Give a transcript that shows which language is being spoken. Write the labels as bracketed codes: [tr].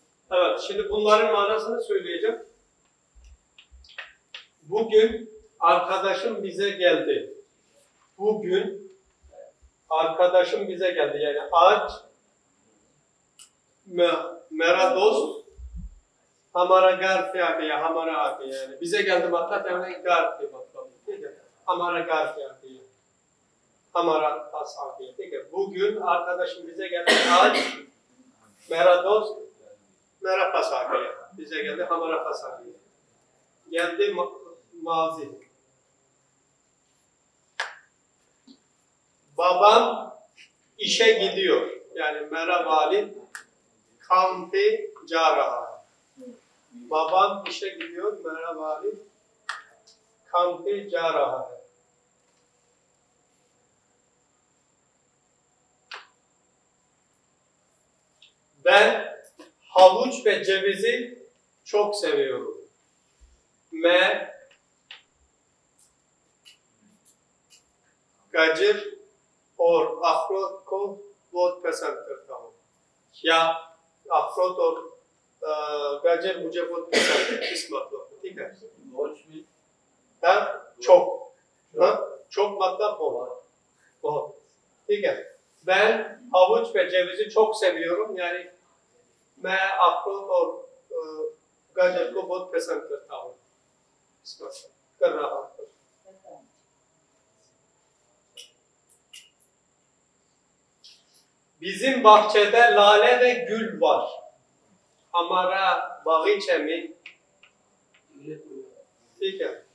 [tr] Evet, şimdi bunların manasını söyleyeceğim. Bugün arkadaşım bize geldi. Bugün arkadaşım bize geldi. [hi] Yani आज मेरा दोस्त हमारा घर पे आ गया, हमारा आ गया yani [tr] bize geldi [hi] मतलब yani घर पे मतलब ठीक है, हमारा घर पे आ गया, हमारा पास आ गया ठीक है. [tr] Bugün arkadaşım bize geldi. [hi] आज मेरा दोस्त मेरा पास आ गया, [tr] bize geldi, [hi] हमारा पास आ गया. [tr] Geldi mazi. Babam işe gidiyor. [hi] Yani मेरा वालिद काम पे जा रहा है. [tr] Babam işe gidiyor. [hi] मेरा वालिद काम पे जा रहा है. [tr] Ben havuç ve cevizi çok seviyorum. [hi] मैं गाजर और अखरोट को बहुत पसंद करता हूँ. या अखरोट और गाजर मुझे बहुत पसंद है. इस मतलब ठीक है. हाँ, çok. हाँ, çok मतलब बहुत. ठीक है. [tr] Ben havuç ve cevizi çok seviyorum. [hi] Yani मैं अखरोट और गाजर को बहुत पसंद करता हूँ. इस मतलब कर रहा हूँ. [tr] Bizim bahçede lale ve gül var. [hi] Hamaरा बागीचे में ठीक है.